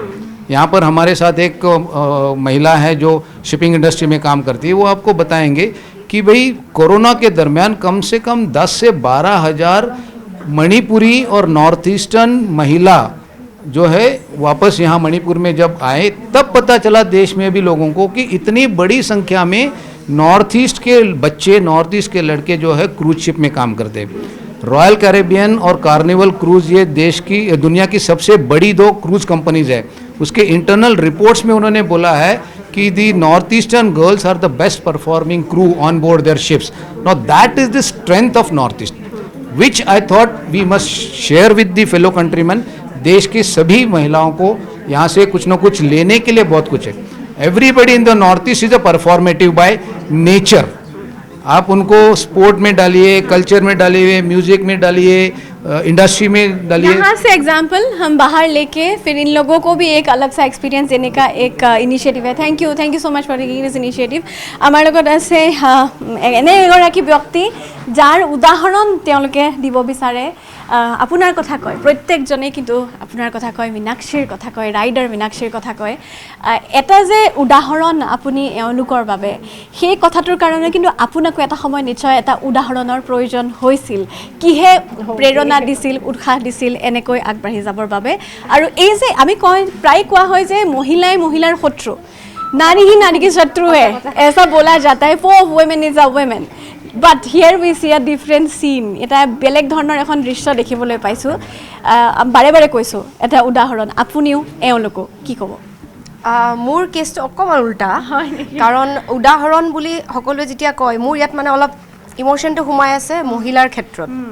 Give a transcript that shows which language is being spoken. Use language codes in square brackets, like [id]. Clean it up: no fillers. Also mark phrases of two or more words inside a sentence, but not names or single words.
[hi] यहाँ पर हमारे साथ एक महिला है जो [en] shipping industry [hi] में काम करती है, वो आपको बताएंगे कि भाई कोरोना के दरमियान कम से कम 10 से 12 हज़ार मणिपुरी और नॉर्थ ईस्टर्न महिला जो है वापस यहाँ मणिपुर में जब आए तब पता चला देश में भी लोगों को कि इतनी बड़ी संख्या में नॉर्थ ईस्ट के बच्चे, नॉर्थ ईस्ट के लड़के जो है [en] cruise ship [hi] में काम करते हैं। रॉयल कैरेबियन और कार्निवल क्रूज ये देश की, दुनिया की सबसे बड़ी 2 [en] cruise companies [hi] है। उसके इंटरनल रिपोर्ट्स में उन्होंने बोला है कि [en] the North Eastern girls are the best performing crew on board their ships. now that is the strength of North East which I thought we must share with the fellow countrymen. [hi] देश की सभी महिलाओं को यहाँ से कुछ न कुछ लेने के लिए बहुत कुछ है। [en] everybody in the North East is a performative by nature. [hi] आप उनको स्पोर्ट में डालिए, कल्चर में डालिए, म्यूजिक में डालिए, इंडस्ट्री में डालिए। यहाँ से एग्जाम्पल हम बाहर लेके फिर इन लोगों को भी एक अलग सा एक्सपीरियंस देने का एक इनिशिएटिव है। [en] thank you so much for taking this initiative. [as] আমাৰ লগত আছে এনে এগৰাকী ব্যক্তি যাৰ উদাহৰণ তেওঁলোকে দিব বিচাৰে। আপোনাৰ কথা কয়, প্ৰত্যেকজনে কিন্তু আপোনাৰ কথা কয়, মীনাক্ষীৰ কথা কয়, ৰাইডাৰ মীনাক্ষীৰ কথা কয়। এটা যে উদাহৰণ আপুনি এওঁলোকৰ বাবে, সেই কথাটোৰ কাৰণে কিন্তু আপোনাকো এটা সময় নিশ্চয় এটা উদাহৰণৰ প্ৰয়োজন হৈছিল। কিহে প্ৰেৰণা দিছিল, উৎসাহ দিছিল এনেকৈ আগবাঢ়ি যাবৰ বাবে। আৰু এই যে আমি কয়, প্ৰায় কোৱা হয় যে মহিলাই মহিলাৰ শত্ৰু, [hi] नारी ही नारी की शत्रु है, ऐसा बोला जाता है। [en] for women is a women, but here we see a different scene. [as] এটা বেলেগ ধৰণৰ এখন দৃশ্য দেখিবলৈ পাইছোঁ। বাৰে বাৰে কৈছোঁ এটা উদাহৰণ, আপুনিও এওঁলোকো কি ক'ব? মোৰ কেছটো অকণমান উল্টা, কাৰণ উদাহৰণ বুলি সকলোৱে যেতিয়া কয়, মোৰ ইয়াত মানে অলপ ইম'শ্যনটো সোমাই আছে মহিলাৰ ক্ষেত্ৰত।